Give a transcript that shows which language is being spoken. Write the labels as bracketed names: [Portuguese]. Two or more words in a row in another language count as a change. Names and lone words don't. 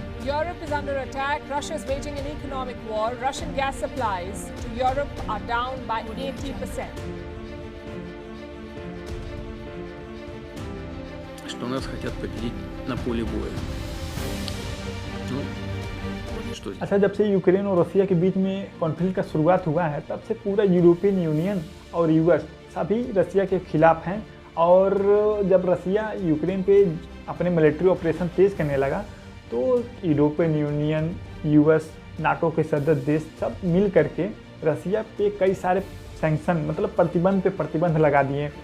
[English] Europe is under attack. Russia is waging an economic war. Russian gas supplies to Europe are down by 80%. [Russian] Что нас хотят победить на поле боя. Ну, что здесь? [Hindi] अच्छा, जब से यूक्रेन और रसिया के बीच में कॉन्फ्लिक्ट का शुरुआत हुआ है तब से पूरा यूरोपियन यूनियन और यूएस सभी रसिया के खिलाफ हैं। और जब रसिया यूक्रेन पे अपने [English] military operation [Hindi] तेज़ करने लगा तो यूरोपियन यूनियन, यूएस, नाटो के सदस्य देश सब मिल करके रसिया पे कई सारे सैंक्शन मतलब प्रतिबंध पे प्रतिबंध लगा दिए थे।